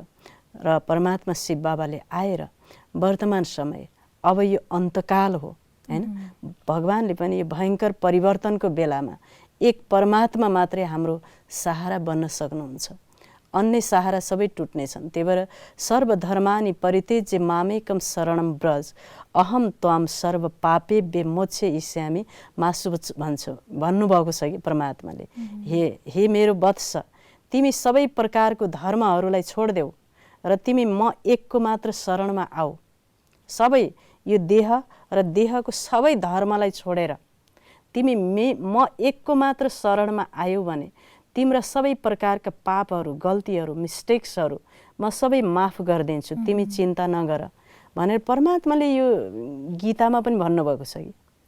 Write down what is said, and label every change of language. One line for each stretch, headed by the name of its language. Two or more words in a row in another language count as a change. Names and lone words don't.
Nepali: र परमात्मा शिव बाबाले आएर वर्तमान समय अब यो अन्तकाल हो हैन, भगवानले पनि यो भयङ्कर परिवर्तनको बेलामा एक परमात्मा मात्रै हाम्रो सहारा बन्न सक्नुहुन्छ, अन्य सहारा सबै टुट्नेछन्। त्यही भएर
Sanskrit: सर्वधर्मानि परित्यज्य मामेकम शरणम ब्रज अहम त्वाम सर्व पापेभ्य मोक्ष इष्यामि मा शुभ
Nepali: भन्नुभएको छ कि परमात्माले। हे मेरो वत्स, तिमी सबै प्रकारको धर्महरूलाई छोडिदेऊ र तिमी म एकको मात्र शरणमा आऊ। सबै यो देह र देहको सबै धर्मलाई छोडेर तिमी म एकको मात्र शरणमा आयौ भने तिम्रा सबै प्रकारका पापहरू, गल्तीहरू, मिस्टेक्सहरू म सबै माफ गरिदिन्छु, तिमी चिन्ता नगर भनेर परमात्माले यो गीतामा पनि भन्नुभएको छ कि।